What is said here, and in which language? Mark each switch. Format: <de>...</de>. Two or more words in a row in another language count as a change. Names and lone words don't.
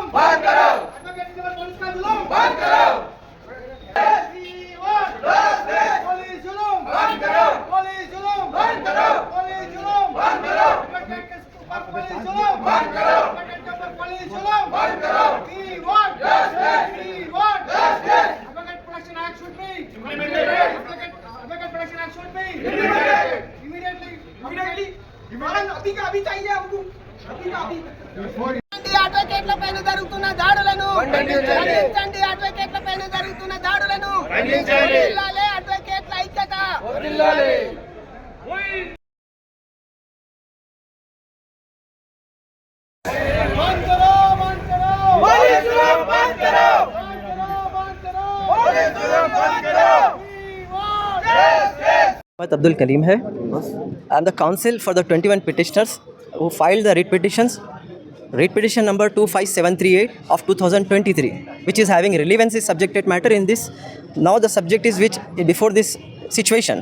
<hi>बंद करो, एडवोकेट के ऊपर पुलिस का जुल्म बंद करो, पुलिस जुल्म बंद करो, पुलिस जुल्म बंद करो, पुलिस जुल्म बंद करो, एडवोकेट के ऊपर पुलिस जुल्म बंद करो, एडवोकेट के ऊपर पुलिस जुल्म बंद करो,</hi> <en>We want Justice. We want Justice. Advocate Protection Act should be Implemented. Advocate Protection Act should be Implemented. Immediately.</en> <hi>अभी का अभी चाहिए हमको अभी का अभी</hi> <te>అడ్వకేట్ల పైన జరుగుతున్న దాడులను ఖండించండి. అడ్వకేట్ల పైన జరుగుతున్న దాడులను ఖండించాలి. వర్ధిల్లాలి. అడ్వకేట్ల ఐక్యత వదిలాలి.</te> <hi>बंद करो पुलिस जुल्म बंद करो, बंद करो पुलिस जुल्म बंद करो,</hi> <en>We want justice. Mohammed Abdul Kalim hai. I am the counsel for the 21 petitioners who filed the writ petitions. Writ petition number 25738 of 2023, which is having relevancy subjected matter in this. Now the subject is which before this situation.</en>